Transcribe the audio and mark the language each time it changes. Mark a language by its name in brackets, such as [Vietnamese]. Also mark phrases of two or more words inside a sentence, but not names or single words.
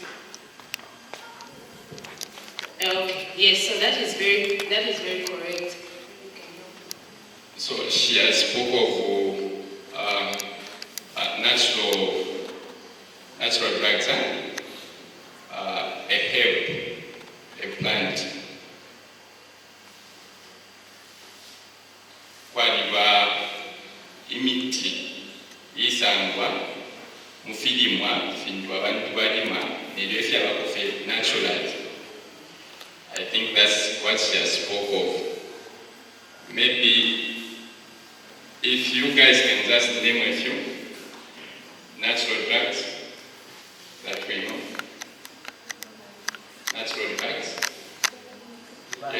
[English] Okay. Yes. So that is very correct. So she has spoke of natural drugs, a herb, a plant. [Bemba] Kwaliba imiti isangwa mufilimwa findwa abantu balima nelefya bakofe naturally. [English] I think that's what she has spoke of. Maybe if you guys can just name a few natural drugs that we know. Natural drugs. Yes.